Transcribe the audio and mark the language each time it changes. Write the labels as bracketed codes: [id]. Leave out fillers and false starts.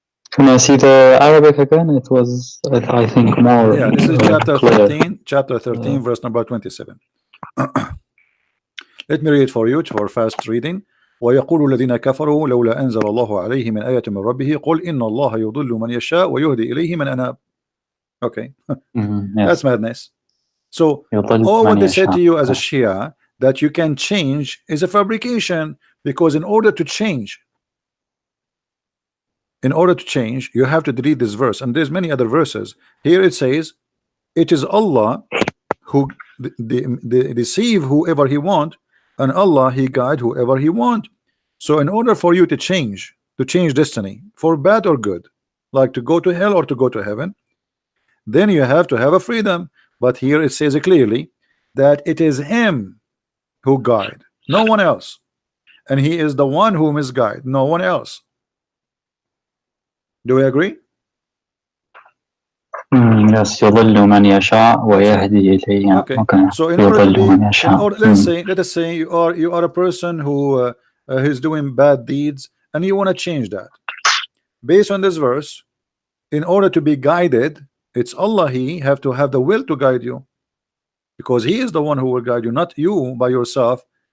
[en] Can I see the Arabic again? It was, I think, more. Yeah, this is chapter 13. Chapter 13, verse number 27. Let me read it for you for fast reading. [ar] ويقول الذين كفروا لولا أنزل الله عليه من آية من ربه قل إن الله يضل من يشاء ويهدي إليه من أناب. [en] Okay, that's madness. So all what they said to you as a Shia that you can change is a fabrication, because in order to change, you have to delete this verse, and there's many other verses. Here it says it is Allah who deceive whoever He want, and Allah He guide whoever He want. So in order for you to change destiny for bad or good, like to go to hell or to go to heaven, then you have to have a freedom. But here it says clearly that it is him who guide, no one else, and he is the one who misguide, no one else. Do we agree? [ar] Yes, يضل من يشاء ويهدي إليه. [en] Okay. So in order to be, let us say you are a person who is doing bad deeds and you want to change that. Based on this verse, in order to be guided, it's Allah, He have to have the will to guide you, because He is the one who will guide you, not you by yourself.